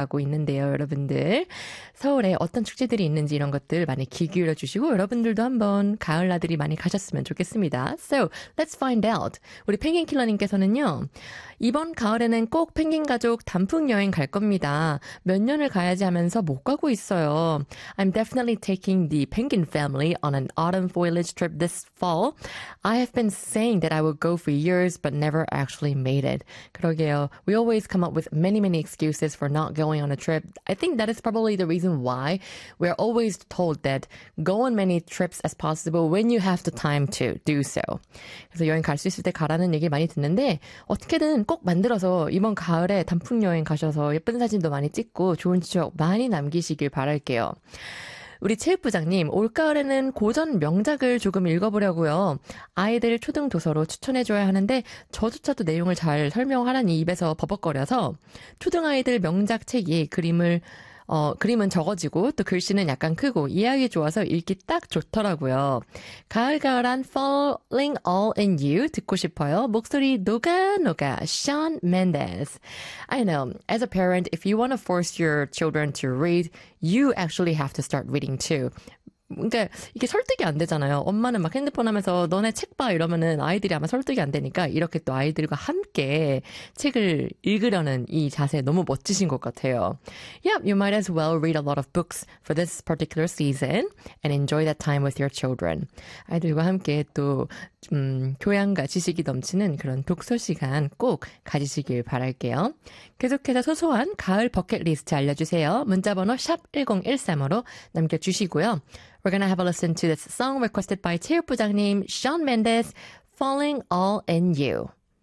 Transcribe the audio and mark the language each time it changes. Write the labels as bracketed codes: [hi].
[ko] 하고 있는데요, 여러분들. 서울에 어떤 축제들이 있는지 이런 것들 많이 귀 기울여 주시고 여러분들도 한번 가을 나들이 많이 가셨으면 좋겠습니다. [en] So, let's find out. [ko] 우리 펭귄킬러님께서는요, 이번 가을에는 꼭 펭귄 가족 단풍 여행 갈 겁니다. 몇 년을 가야지 하면서 못 가고 있어요. [en] I'm definitely taking the penguin family on an autumn foliage trip this fall. I have been saying that I would go for years but never actually made it. [ko] 그러게요. [en] We always come up with many, many excuses for not going on a trip. I think that is probably the reason why we're always told that go on many trips as possible when you have the time to do so. [ko] 그래서 여행 갈수 있을 때 가라는 얘기 많이 듣는데 어떻게든 꼭 만들어서 이번 가을에 단풍 여행 가셔서 예쁜 사진도 많이 찍고 좋은 추억 많이 남기시길 바랄게요. 우리 체육부장님, 올가을에는 고전 명작을 조금 읽어보려고요. 아이들 초등도서로 추천해줘야 하는데 저조차도 내용을 잘 설명하라니 입에서 버벅거려서 초등아이들 명작 책이 그림은 적어지고 또 글씨는 약간 크고 이해하기 좋아서 읽기 딱 좋더라고요. 가을가을한 Falling All In You 듣고 싶어요. 목소리 녹아녹아 Shawn Mendes. [en] I know, as a parent, if you want to force your children to read, you actually have to start reading too. [ko] 그러니까 이게 설득이 안 되잖아요. 엄마는 막 핸드폰 하면서 너네 책 봐 이러면은 아이들이 아마 설득이 안 되니까 이렇게 또 아이들과 함께 책을 읽으려는 이 자세 너무 멋지신 것 같아요. [en] Yep, you might as well read a lot of books for this particular season and enjoy that time with your children. [ko] 아이들과 함께 또 교양과 지식이 넘치는 그런 독서 시간 꼭 가지시길 바랄게요. 계속해서 소소한 가을 버킷리스트 알려주세요. 문자번호 샵 1013으로 남겨주시고요. [en] We're gonna have a listen to this song requested by 체육부장님 Shawn Mendes, Falling All In You.